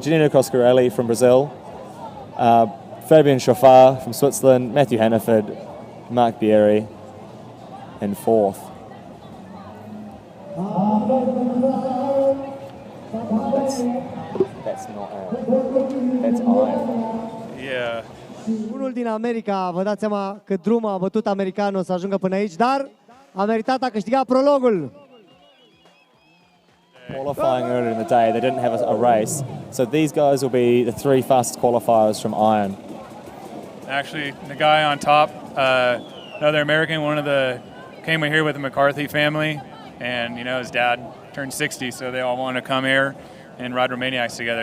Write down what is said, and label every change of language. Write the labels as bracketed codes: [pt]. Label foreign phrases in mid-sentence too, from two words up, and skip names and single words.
[en] Giannino Coscarelli from Brazil, Fabian Chauffard from Switzerland, Matthew Hannaford, Mark Bieri in fourth. That's not that's iron. Yeah. [ro] Unul din America, vă dați seama că drumul a bătut americanul să ajungă până aici, dar a meritat, a câștigat prologul. [en] Qualifying earlier in the day, they didn't have a race, so these guys will be the three fastest qualifiers from Iron. Actually, the guy on top, another American, came here with the McCarthy family, and you know his dad turned 60, so they all wanted to come here and ride Romaniacs together.